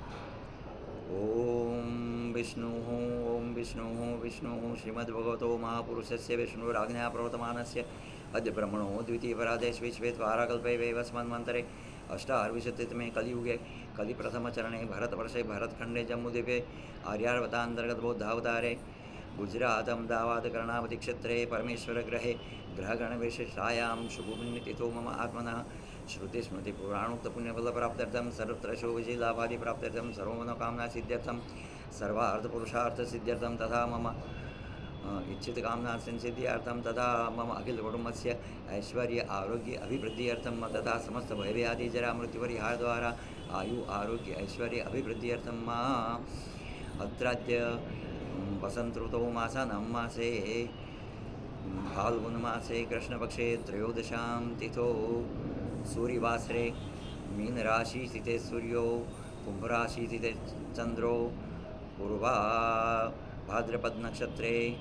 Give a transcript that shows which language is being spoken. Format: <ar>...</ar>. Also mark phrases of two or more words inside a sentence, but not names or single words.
<sa>ઓમ વિષ્ણુ ઓમ વિષ્ણુ વિષ્ણુ શ્રીમદ્ભગવતો મહાપુરુષસ્ય વિષ્ણુરાજ્ઞા પ્રવર્તમાનસ્ય અદ્ય બ્રહ્મણો દ્વિતીય પરાદેશ વિશ્વે દ્વારાકલ્પે વૈવસ્મન્વંતરે અષ્ટાર્વિંશતિતમે કલિયુગે કલિપ્રથમચરણે ભરતવર્ષે ભરતખંડે જમ્બુદ્વીપે આર્યાવતાંતર્ગત બૌદ્ધાવતારે ગુજરાત અમદાવાદ કર્ણાવતી ક્ષેત્રે પરમેશ્વર ગ્રહે ગ્રહગણ વિશિષ્ટાયામ શુભુનિતિથો મમ આત્મનઃ શ્રુતિ સ્મૃતિ પુરાણોક્ત પુણ્યફલ પ્રાપ્ત્યર્થમ સર્વત્ર શોભજી લાભાદિ પ્રાપ્ત્યર્થમ સર્વમનોકામના સિદ્ધ્યર્થમ સર્વાર્થ પુરુષાર્થ સિદ્ધ્યર્થમ તથા મમ इच्छित कामना संसिद्ध्यर्थम तथा मम अखिल कुटुंबस्य ऐश्वर्य आरोग्य अभिवृद्ध्यर्थम तथा समस्त भयव्याधि जरा मृत्युपरिहार द्वारा आयु आरोग्य ऐश्वर्य अभिवृद्ध्यर्थम अत्राद्य वसंत ऋतौ मासानां मासे फाल्गुन मासे कृष्णपक्षे त्रयोदशां तिथौ सूर्यवासरे मीन राशि स्थिते सूर्यो कुंभ राशि स्थिते चंद्रो पूर्वा भाद्रपद नक्षत्रे</sa>